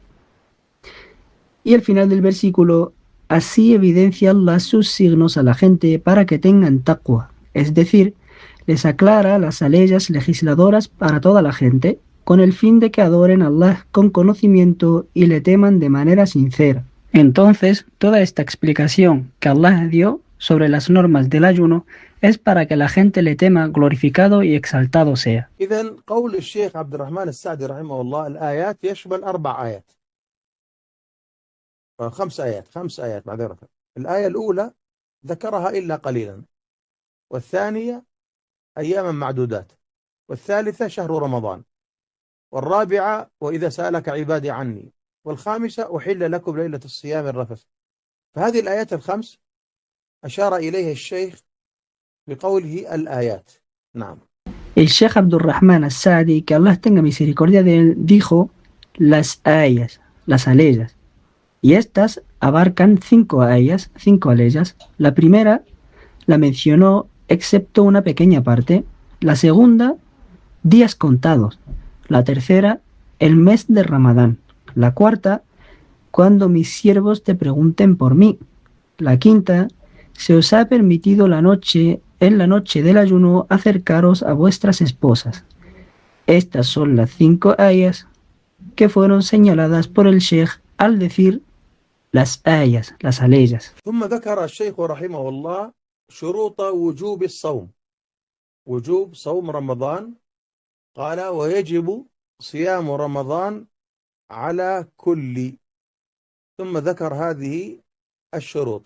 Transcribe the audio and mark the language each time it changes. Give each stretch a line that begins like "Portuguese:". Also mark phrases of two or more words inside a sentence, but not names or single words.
Spanish: Y al final del versículo, así evidencia Allah sus signos a la gente para que tengan taqwa, es decir, les aclara las leyes legisladoras para toda la gente, con el fin de que adoren a Allah con conocimiento y le teman de manera sincera. Entonces, toda esta explicación que Allah dio sobre las normas del ayuno es para que la gente le tema glorificado y exaltado sea.
Arabic: إذن قول الشيخ عبد الرحمن السعدي رحمه الله الآيات يشمل 4 آيات 5 آيات معذرة. الآية الأولى ذكرها إلا قليلا والثانية أياما معدودات والثالثة شهر رمضان والرابعة وإذا سألك عبادي عني والخامسة أحل لكم ليلة الصيام الرفث. فهذه الآيات ال5 أشار إليها الشيخ بقوله الآيات. نعم.
Spanish: El Sheikh Abdurrahman al-Sa'di, que Allah tenga misericordia de él, dijo las ayas, las aleyas. Y estas abarcan 5 ayas, 5 aleyas. La primera la mencionó excepto una pequeña parte. La segunda, días contados. La tercera, el mes de Ramadán. La cuarta, cuando mis siervos te pregunten por mí. La quinta, se os ha permitido en la noche del ayuno, acercaros a vuestras esposas. Estas son las 5 ayas que fueron señaladas por el Sheikh al decir las ayas, las aleyas.
Arabic: ثم ذكر الشيخ رحمه الله شروط وجوب الصوم وجوب صوم رمضان قال ويجب صيام رمضان على كل ثم ذكر هذه الشروط.